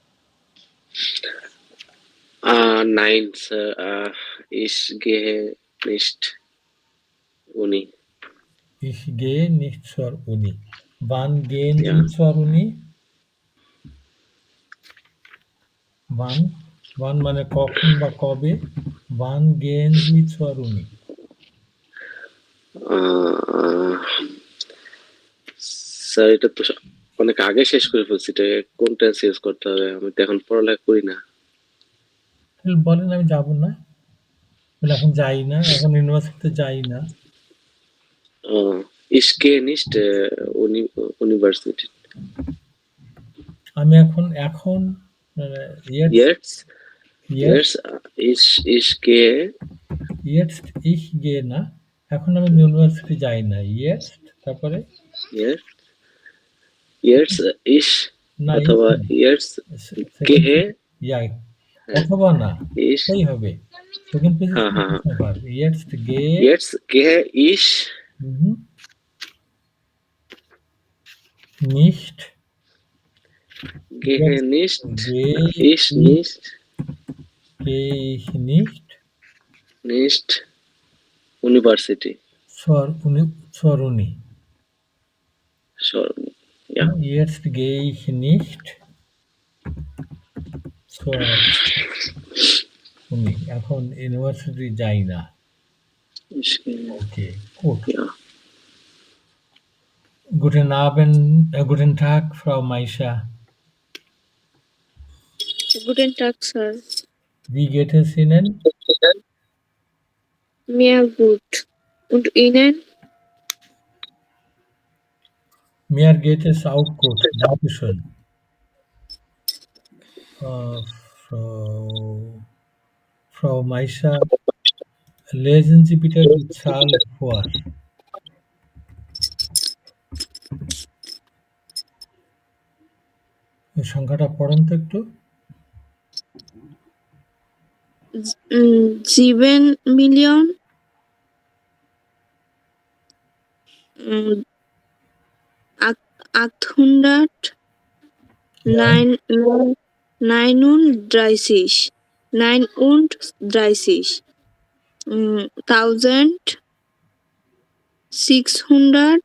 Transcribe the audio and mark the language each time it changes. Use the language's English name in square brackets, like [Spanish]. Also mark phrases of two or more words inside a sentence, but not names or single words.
[German] Nein, Sir. Ich gehe nicht Uni. Ich gehe nicht zur Uni. Wann gehen Sie zur Uni? [Bangla] Wann মানে কখন বা কবে? [German] Wann gehen Sie zur Uni? [Bangla] স্যার, এটা তো অনেক আগে শেষ করে ফেলছি। এটা কোন [English] tense use [Bangla] করতে হবে? আমি তো এখন পড়ালেখা করি না। বলেন আমি যাব না, বলে এখন যাই না, এখন ইউনিভার্সিটিতে যাই না। [German] Ich gehe nicht University. [Bangla] আমি এখন [German] Jetzt ich gehe. Jetzt ich gehe [Bangla] না, এখন আমি ইউনিভার্সিটি যাই না। Jetzt তারপরে [German] Jetzt ich অথবা jetzt gehe। [Bangla] অথবা না, এই হবে। [English] second page [German] Jetzt gehe ich nicht. Gehe nicht. Ich nicht. Gehe ich nicht. Nicht University. Zur Uni. Ja. Jetzt gehe ich nicht zur Uni. [Bangla] এখন ইউনিভার্সিটি যাই না। Okay, gut. [German] Ja. Guten Tag, Frau Maisha. Guten Tag, Sir. Wie geht es Ihnen? Mir gut. Und Ihnen? Mir geht es auch gut. Dankeschön. Frau Maisha, lesen Sie bitte die Zahl vor. [Bangla] এই সংখ্যাটা পড়েন তো একটু। [English] 7 million 800 39 1600